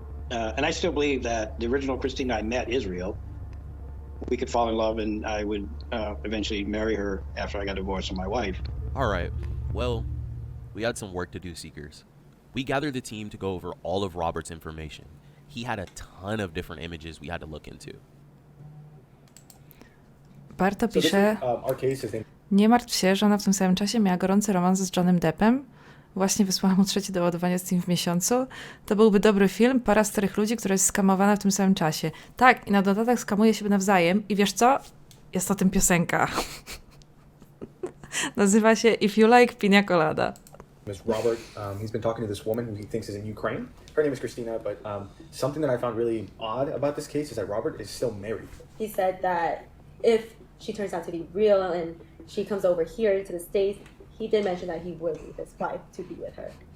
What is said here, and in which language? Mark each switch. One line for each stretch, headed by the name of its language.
English: And I still believe that the original Christina I met is real. We could fall in love, and I would eventually marry her after I got divorced from my wife. All right. Well, we had some work to do, Seekers. We gathered the team to go over all of Robert's information. He had a ton of different images we had to look into.
Polish: Barta pisze, nie martw się, że ona w tym samym czasie miała gorący romans z Johnnym Deppem. Właśnie wysłałam mu 3 doładowania z tym w miesiącu. To byłby dobry film, para starych ludzi, która jest skamowana w tym samym czasie. Tak, i na dodatek skamuje się nawzajem. I wiesz co? Jest o tym piosenka. Nazywa się If You Like Pina Colada.
English: Robert, he's been talking to this woman who he thinks is in Ukraine. Her name is Christina, but something that I found really odd about this case is that Robert is still married. He said that if she turns out to be real and she comes over here to the States, he did mention that he would leave his wife to be with her.